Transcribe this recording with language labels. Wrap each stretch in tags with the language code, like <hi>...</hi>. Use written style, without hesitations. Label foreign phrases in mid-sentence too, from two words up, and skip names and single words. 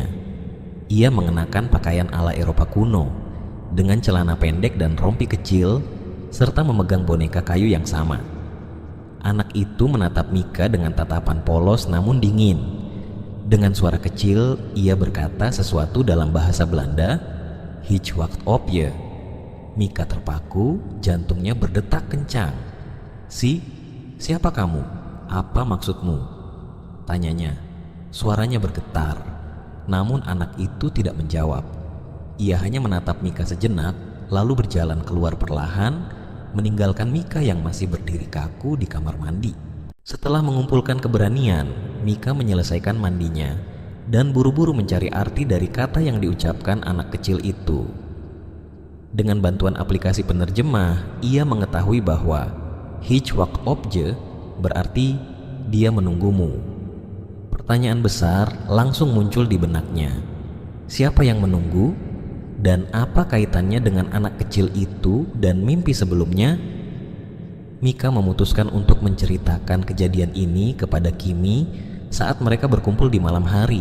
<id>Ia mengenakan pakaian ala Eropa kuno, dengan celana pendek dan rompi kecil, serta memegang boneka kayu yang sama. Anak itu menatap Mika dengan tatapan polos namun dingin. Dengan suara kecil, ia berkata sesuatu dalam bahasa Belanda,</id> <nl>"Ich wacht op je."</nl> <id>Mika terpaku, jantungnya berdetak kencang. Siapa kamu? Apa maksudmu?" tanyanya. Suaranya bergetar, namun anak itu tidak menjawab. Ia hanya menatap Mika sejenak, lalu berjalan keluar perlahan, meninggalkan Mika yang masih berdiri kaku di kamar mandi. Setelah mengumpulkan keberanian, Mika menyelesaikan mandinya dan buru-buru mencari arti dari kata yang diucapkan anak kecil itu. Dengan bantuan aplikasi penerjemah, ia mengetahui bahwa</id> <nl>"Ich wacht op je"</nl> <id>berarti dia menunggumu. Pertanyaan besar langsung muncul di benaknya. Siapa yang menunggu? Dan apa kaitannya dengan anak kecil itu dan mimpi sebelumnya? Mika memutuskan untuk menceritakan kejadian ini kepada Kimi saat mereka berkumpul di malam hari.</id>